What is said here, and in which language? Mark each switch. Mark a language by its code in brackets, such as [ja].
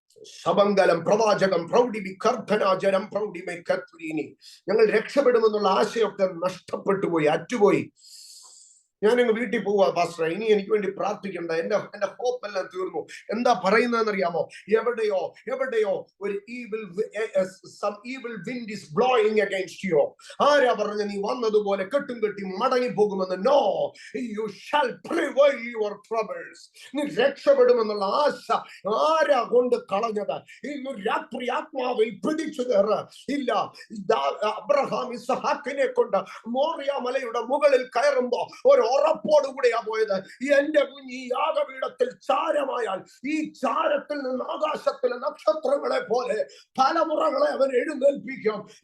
[ml] ശബങ്കലം പ്രവാചകം പ്രൗഢി വികർദ്ധനാചരം പ്രൗഢിമേ കത്തുരീനി. ഞങ്ങൾ രക്ഷപ്പെടുമെന്നുള്ള ആശയൊക്കെ നഷ്ടപ്പെട്ടു പോയി, അറ്റുപോയി. ഞാനങ്ങ് വീട്ടിൽ പോവാ പാസ്റ്റർ, ഇനി എനിക്ക് വേണ്ടി പ്രാർത്ഥിക്കണ്ട, എന്റെ ഹോപ്പ് എല്ലാം തീർന്നു. എന്താ പറയുന്നതെന്നറിയാമോ? എവിടെയോ ഒരു [en] evil wind is blowing against you. [ml] ആരാ പറഞ്ഞ നീ വന്നതുപോലെ കെട്ടും കെട്ടി മടങ്ങി പോകുമെന്ന്? No, [en] you shall prevail your troubles. [ml] നീ രക്ഷപ്പെടുമെന്നുള്ള ആശ ആരാ കൊണ്ട് കളഞ്ഞത്? ഇന്ന് രാത്രി ആത്മാവിൽ പിടിച്ചു കയറ. ഇല്ല, അബ്രഹാം ഇസ്ഹാക്കിനെ കൊണ്ട് മോറിയ മലയുടെ മുകളിൽ കയറുമ്പോ ഒരു ഉറപ്പോടുകൂടിയാ പോയത്, എന്റെ കുഞ്ഞ് ഈ യാഗപീഠത്തിൽ ചാരമായാൽ ഈ ചാരത്തിൽ നിന്ന് ആകാശത്തിലെ നക്ഷത്രങ്ങളെ പോലെ തലമുറകളെ അവൻ എഴുന്നേൽപ്പിക്കും.